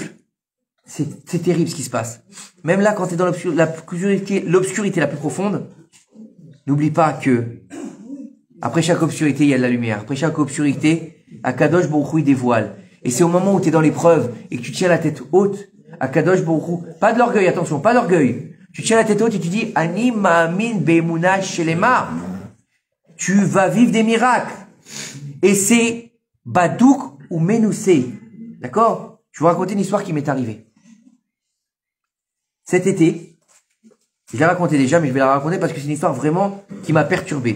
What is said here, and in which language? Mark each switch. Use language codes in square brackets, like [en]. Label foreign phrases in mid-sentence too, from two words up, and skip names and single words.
[fr] C'est terrible ce qui se passe. Même là, quand tu es dans l'obscurité la plus profonde, n'oublie pas que après chaque obscurité, il y a de la lumière. Après chaque obscurité, [he] הקדוש ברוך הוא, [fr] il dévoile. Et c'est au moment où tu es dans l'épreuve et que tu tiens la tête haute, [he] הקדוש ברוך הוא, [fr] pas de l'orgueil, attention, pas d'orgueil. Tu tiens la tête haute et tu dis, [he] אני מאמין באמונה שלמה. [fr] Tu vas vivre des miracles. Et c'est [he] בדוק ומנוסה. [fr] D'accord? Je vais vous raconter une histoire qui m'est arrivée. Cet été, je l'ai raconté déjà, mais je vais la raconter parce que c'est une histoire vraiment qui m'a perturbé.